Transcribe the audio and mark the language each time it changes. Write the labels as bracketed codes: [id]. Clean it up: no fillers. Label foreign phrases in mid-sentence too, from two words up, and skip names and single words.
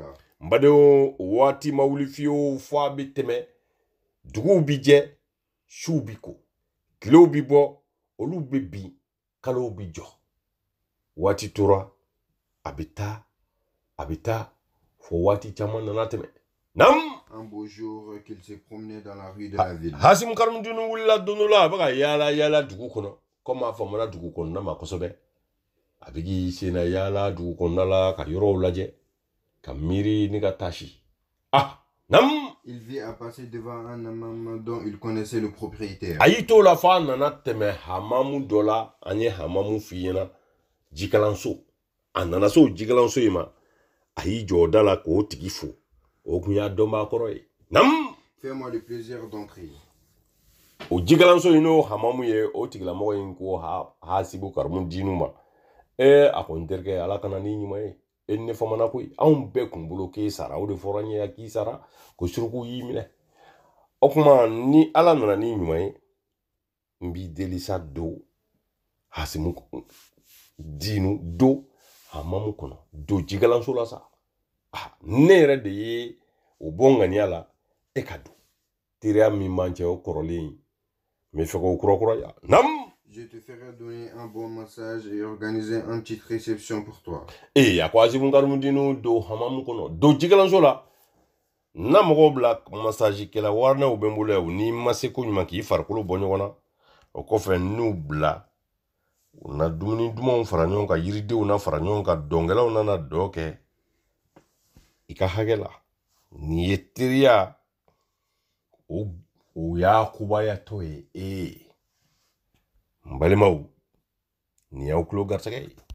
[bm] n badenw waati ma wuli fiyewu fo a bɛ tɛmɛ duguw bi jɛ suw bi ko tilew bi bɔ olu bɛ bin kalow bi jɔ waati tora a bɛ taa fo waati caman nana tɛmɛ nam. [fr] Un beau jour qu'il se promenait dans la rue de la ville. [bm] hasibu karamudinu wulila don dɔ la a bɛ ka yaala dugu kɔnɔ komi a famana dugu kɔnɔna ma kosɛbɛ a bɛ k'i senna yaala dugu kɔnɔna la ka yɔrɔw lajɛ ka miiri ni ka tasi nam. [fr] Il vit à passer devant un hammam dont il connaissait le propriétaire. [bm] a y'i t'o la fo a nana tɛmɛ hamamu dɔ la an ye hamamu f'i ɲɛna jikalanso a nana se o jikalanso in ma a y'i jɔ da la k'o tigi fo o kun y'a dɔnbaa kɔrɔ ye nam. [fr] Fais-moi le plaisir d'entrer. [bm] o jikalanso in n'o hamamu ye o tigilamɔgɔ in ko hasibu karamudinu ma a ko n terikɛ ala kana ni ɲuman ye e ne famana koyi anw bɛɛ kun bolo k'e sara o de fɔra n ye k'i sara ko suruku y'i minɛ o kuma ni ala nana ni ɲuman ye n b'i deli sa do hasimu dinu do hamamu kɔnɔ do jikalanso la sa ne yɛrɛ de ye o bɔ ŋaniya la e ka don teriya min b'an cɛ o kɔrɔlen n bɛ fɛ k'o kurakuraya nam. [fr] Je te ferai donner un bon massage et organiser une petite réception pour toi. [bm] a ko hasibu karamudinu do hamamu kɔnɔ do jikalanso la na mɔgɔw bila masaji kɛla warinaw bɛ n bolo yan n'i ma se ko ɲuman k'i farikolo bɔ ɲɔgɔn na o kɔfɛ n'u bila u na dumuni dumanw fara ɲɔgɔn kan yiridenw na fara ɲɔgɔn kan dɔnkɛlaw nana dɔ kɛ i ka hakɛ la nin ye teriya o y'a kubayatɔ ye n balimaw nin y'aw tulo garisɛgɛ ye